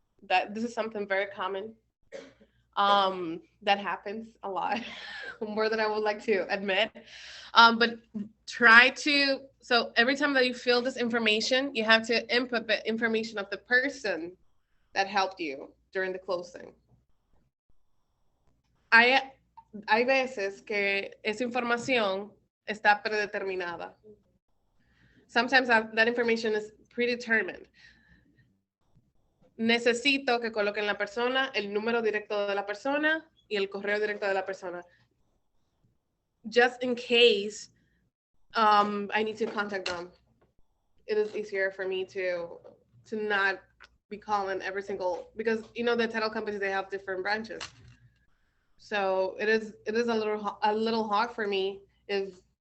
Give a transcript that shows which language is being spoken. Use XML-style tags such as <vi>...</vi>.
<en>That this is something very common. That happens a lot, more than I would like to admit. But try to, so every time that you fill this information, you have to input the information of the person that helped you during the closing.</en> <es>Hay veces que esa información está predeterminada.</es> <en>Sometimes that information is predetermined.</en> <es>Necesito que coloquen la persona, el número directo de la persona y el correo directo de la persona.</es> <en>Just in case I need to contact them. It is easier for me to not be calling every single, because you know the title companies, they have different branches. So it is a little hard for me if</en>